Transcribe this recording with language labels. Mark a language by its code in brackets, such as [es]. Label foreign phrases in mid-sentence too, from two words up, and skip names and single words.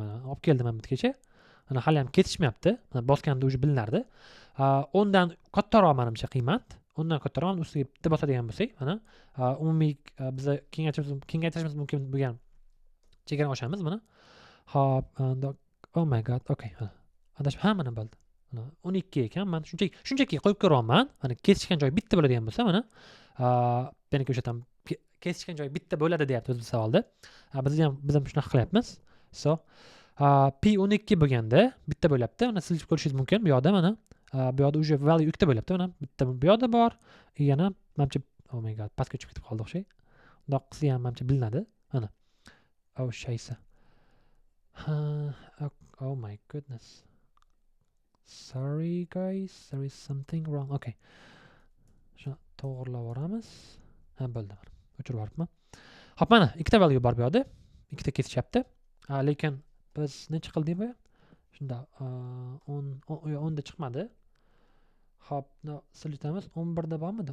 [uz] Mana olib keldim men bitgacha. Mana hali ham ketishmayapti. Mana bosganda o'zi bilinardi. Undan kattaroq menimcha qiymat. Undan kattaroq ustiga bitta bosadigan bo'lsak, mana umumiy biz kengaytirishimiz mumkin bo'lgan chegarani ochamiz mana. Hop, [en] oh my god, [uz] okay. Adashib hammani bildi. 12 ekan. Men shunchaki qo'yib ko'ryapman. Mana kesishgan joyi bitta bo'ladigan bo'lsa, mana meniki o'sha tam kesishgan joyi bitta bo'ladi deyapti o'z savolda. Biz ham shunaqa qilyapmiz. So, P12 bo'lganda bitta bo'lyapti. Mana siz ko'rishingiz mumkin bu yoqda mana. Bu yoqda уже value ikkita bo'lyapti. Mana bitta bu yoqda bor. Yana menimcha [en] oh my god, [uz] pastga tushib ketib qoldi o'xshay. Bundoq qilsa ham menimcha bilinadi. Mana. Oh shaysa. [en] Oh my goodness. Sorry guys, there is something wrong. Okay. [uz] Shuni to'g'rilab yuboramiz. Bo'ldi. O'chirib yuboribman. Xo'p, mana ikkita value bor bu yoqda. Ikkita kesishyapti. Lekin biz necha qildik bu? Shunda 10 da chiqmadi. Xo'p, silitamiz 11 da bormidi?